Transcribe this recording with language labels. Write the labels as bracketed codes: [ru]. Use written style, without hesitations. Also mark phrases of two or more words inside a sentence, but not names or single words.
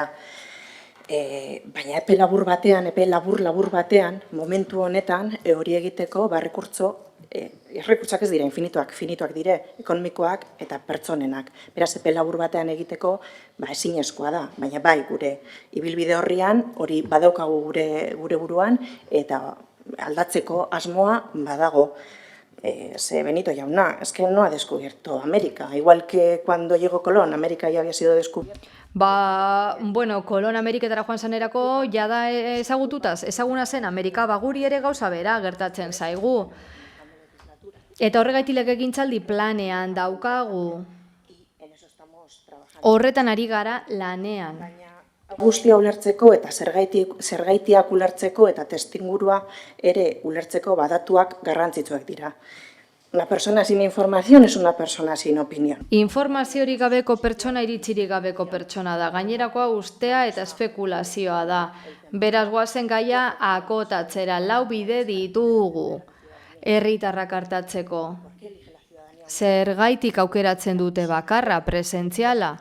[eu] Baina epe labur batean, momentu honetan hori egiteko errekurtsak ez dira finituak dire, ekonomikoak eta pertsonenak. Beraz, epe labur batean egiteko ezinezkoa da, baina bai gure ibilbide horrian, hori badaukagu gure buruan, eta aldatzeko asmoa badago. Benito jauna, [es] es que no ha descubierto América, igual que cuando llegó Colón, América ya había sido descubierta. [eu] Kolon Ameriketara joan zanerako, jada ezaguna zen Amerika, guri ere gauza bera gertatzen zaigu. Eta horregaitik legegintzaldi planean daukagu. Horretan ari gara lanean. Guztia ulertzeko eta zergaitiak ulertzeko eta testingurua ere ulertzeko badatuak garrantzitsuak dira. [es] Una persona sin información es una persona sin opinión. [eu] Informaziorik gabeko pertsona iritzirik gabeko pertsona da. Gainerakoa ustea eta espekulazioa da. Beraz goazen gaia akotatzera, 4 bide ditugu herritarrak hartatzeko. Zergaitik aukeratzen dute bakarra, presentziala?